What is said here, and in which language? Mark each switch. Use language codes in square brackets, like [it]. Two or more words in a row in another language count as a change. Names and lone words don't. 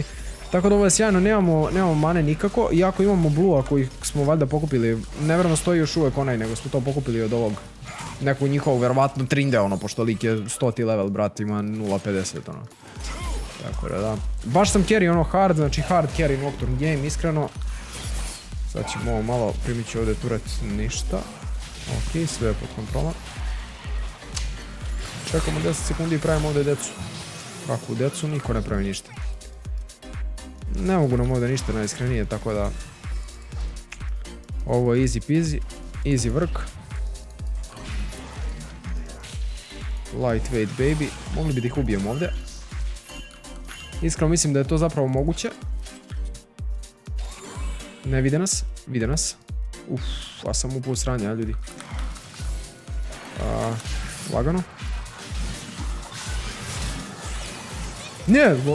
[bs] Tako da ovo je sjajno, nemamo mane nikako, iako imamo blue-a koji smo valjda pokupili, nevjerojatno stoji još uvijek onaj, nego smo to pokupili od ovog nekog njihovog, verovatno trinde, ono, pošto lik je 100 level, brat, ima 0.50, ono. Tako da, baš sam carry ono hard, znači [en] hard carry Nocturne game, [bs] iskreno. Sad ćemo ovo malo, primit ću ovdje turret, ništa. Ok, sve je pod kontrolom. Čekamo 10 sekundi i pravimo ovdje decu. Kakvu decu, niko ne pravi ništa. Ne mogu nam ovdje ništa najiskrenije, tako da... [en] Ovo je easy peasy, easy work. Lightweight baby, [bs] mogli bi da ih ubijemo ovdje. Iskreno mislim da je to zapravo moguće. Ne vide nas, vide nas. Uff, a sam upao u sranje, a ljudi. Lagano. Ne!